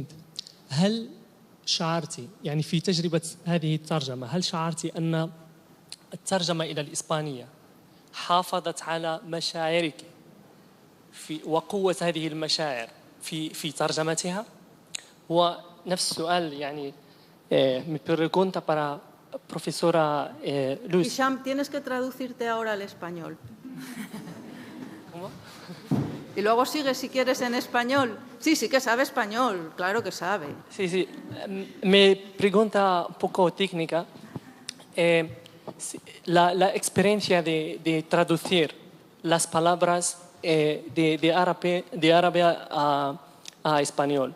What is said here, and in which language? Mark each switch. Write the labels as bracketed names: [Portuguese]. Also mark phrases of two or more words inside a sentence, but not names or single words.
[Arabic] هل شعرتي يعني في تجربة هذه الترجمة، هل شعرتي أن الترجمة إلى الإسبانية حافظت على مشاعرك وقوة هذه المشاعر في ترجمتها؟ ونفس السؤال يعني [Spanish] me pregunta para profesora Luz. Hisham, tienes que traducirte ahora al español. Y luego sigues si quieres en español. Sí, sí que sabe español, claro que sabe. Sí, sí. Mi pregunta un poco técnica. La experiencia de traducir las palabras de árabe a español.